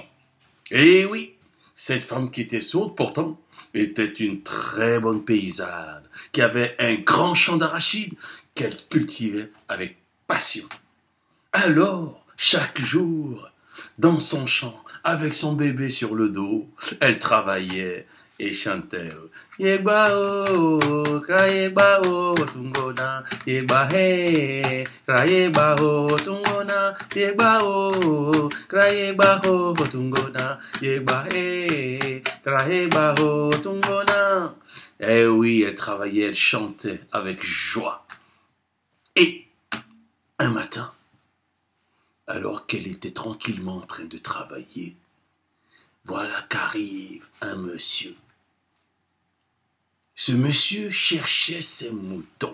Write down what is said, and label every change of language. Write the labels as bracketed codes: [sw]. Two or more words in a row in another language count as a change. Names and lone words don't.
[fr] Et oui, cette femme qui était sourde pourtant était une très bonne paysanne qui avait un grand champ d'arachides qu'elle cultivait avec passion. Alors, chaque jour, dans son champ, avec son bébé sur le dos, elle travaillait et chantait Yegba o, krayegba o, tungona, yegba he, krayegba o, tungona, yegba o, krayegba o, tungona, yegba he, krayegba o, tungona. Eh oui, elle travaillait, elle chantait avec joie. Et un matin, alors qu'elle était tranquillement en train de travailler, voilà qu'arrive un monsieur. Ce monsieur cherchait ses moutons.